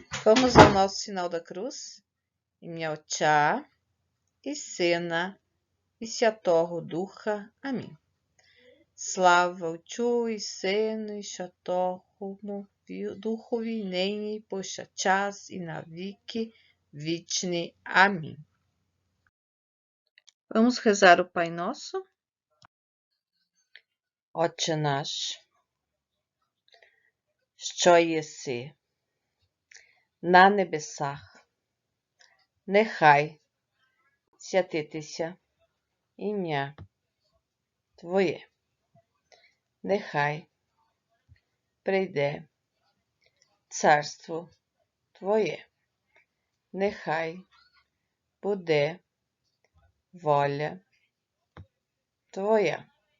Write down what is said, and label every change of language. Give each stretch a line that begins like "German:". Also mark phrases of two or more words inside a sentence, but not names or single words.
Portuguese: Vamos ao nosso sinal da cruz.
Ukrainian: Ім'я Отця і Сина і Святого Духа. Амінь. Слава Отцю і Сину і Святому Духові, нині, повсякчас і на віки вічні. Амінь.
Portuguese: Vamos rezar o Pai Nosso.
Ukrainian: Отче наш, що єси на небесах, нехай святитися ім'я Твоє, нехай прийде царство Твоє, нехай буде воля Твоя,